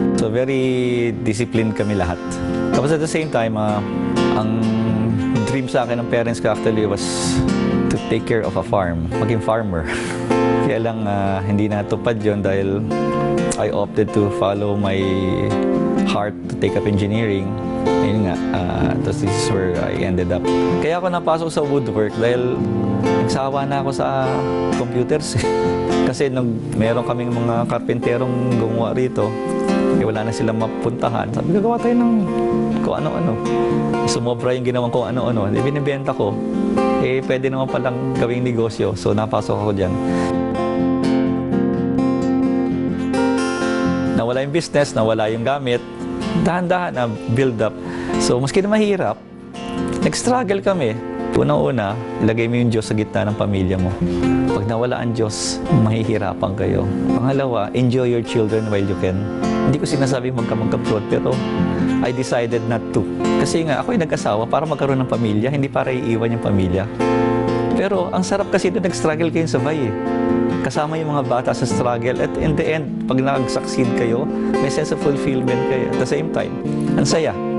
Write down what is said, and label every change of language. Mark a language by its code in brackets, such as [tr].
[en] So very disciplined [tl] kami lahat. [en] Tapos at the same time, ang dream sa akin ng parents ko actually was to take care of a farm, maging farmer. [tl] Kaya lang hindi natupad yun dahil [en] I opted to follow my heart to take up engineering. Ayun nga, this is where I ended up. [tl] Kaya ako napasok sa woodwork dahil nagsawa na ako sa computers. Kasi nung meron kaming mga karpenterong gumawa rito, wala na silang mapuntahan. Sabi, gagawa tayo ng kung ano-ano. Sumobra yung ginawang kung ano-ano. Binibenta ko. eh pwede naman palang gawing negosyo. So napasok ako dyan. Nawala yung business, nawala yung gamit, dahan-dahan na build up. So maski na mahirap, nag-struggle kami. Unang-una, ilagay mo yung Diyos sa gitna ng pamilya mo. Pag nawala ang Diyos, mahihirapan kayo. [en] Pangalawa, enjoy your children while you can. [tl] Hindi ko sinasabing magkamagkaplot, pero [en] I decided not to. [tl] Kasi nga, ako'y nag-asawa para magkaroon ng pamilya, hindi para iiwan yung pamilya. Pero ang sarap kasi na nag-struggle kayong sabay eh. Kasama yung mga bata sa struggle. At in the end, pag nag-succeed kayo, may [en] sense of fulfillment [tl] kayo. [en] At the same time, [tl] ang saya.